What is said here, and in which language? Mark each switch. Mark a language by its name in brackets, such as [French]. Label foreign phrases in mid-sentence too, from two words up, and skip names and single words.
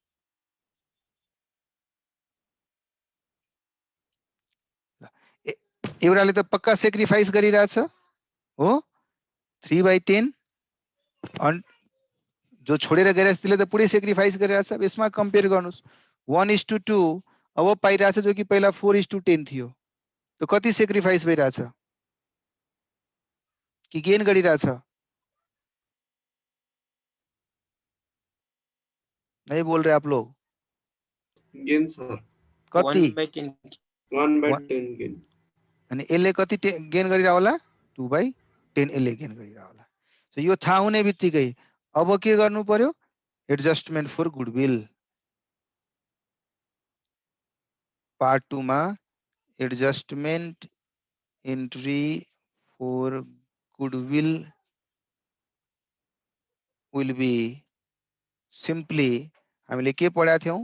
[Nepali] एउटाले त पक्का सेक्रिफाइस गरिरहेछ हो, 3/10, जो छोडेर गएर त्यसले त पुरै सेक्रिफाइस गरिरहेछ। अब यसमा कम्पेयर गर्नुस्, 1:2 अब पाइरहेछ, जो कि पहिला 4:10 थियो, त कति सेक्रिफाइस भइरहेछ कि गेन गरिरहेछ? [Hindi] नहीं बोल रहे आप लोग? [English] gain sir. [Nepali] कति? 1/10 1/10 गेन। अनि यसले कति गेन गरिरह होला? 2/10 यसले गेन गरिरह होला। सो यो थाहा हुने बित्तिकै अब के गर्नु पर्यो? [English] adjustment for goodwill. [Nepali] पार्ट 2 मा [English] adjustment entry for goodwill will be simply [Nepali] हामीले के पढाएको थियौं?